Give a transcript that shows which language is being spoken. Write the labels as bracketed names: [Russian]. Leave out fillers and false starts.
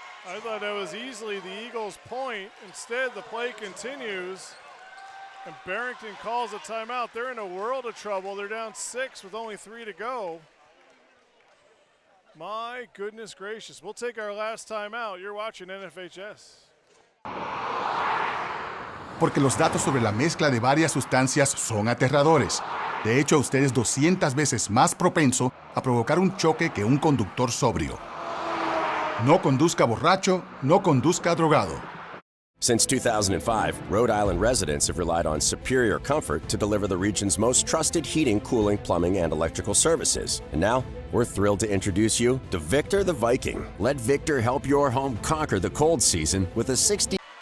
[English] I thought that was easily the Eagles' point. Instead, the play continues. And Barrington calls a timeout. They're in a world of trouble. They're down 6 with only 3 to go. My goodness gracious. We'll take our last timeout. You're watching NFHS. [Spanish] Porque los datos sobre la mezcla de varias sustancias son aterradores. De hecho, usted es 200 veces más propenso a provocar un choque que un conductor sobrio. No conduzca borracho, no conduzca drogado. [English] Since 2005, Rhode Island residents have relied on superior comfort to deliver the region's most trusted heating, cooling, plumbing, and electrical services. And now, we're thrilled to introduce you to Victor the Viking. Let Victor help your home conquer the cold season with a 60.